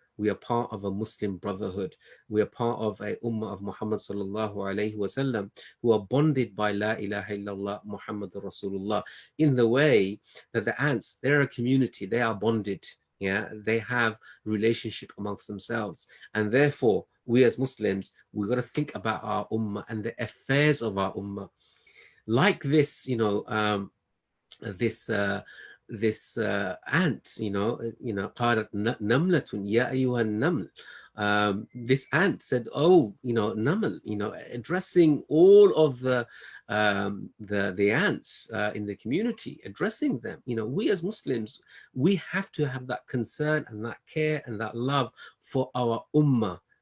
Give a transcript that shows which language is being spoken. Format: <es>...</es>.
<en>We are part of a Muslim brotherhood. We are part of a ummah of Muhammad sallallahu alaihi wasallam, who are bonded by La ilaha illallah Muhammadur Rasulullah, in the way that the ants, they're a community, they are bonded. Yeah, they have relationship amongst themselves, and therefore we as Muslims, we've got to think about our ummah and the affairs of our ummah. Like this, this ant,</en> <ar>قالت نملة يا أيها النمل.</ar> <en>This ant said, oh, Naml, addressing all of the ants in the community, addressing them. We as Muslims, we have to have that concern and that care and that love for our ummah.</en>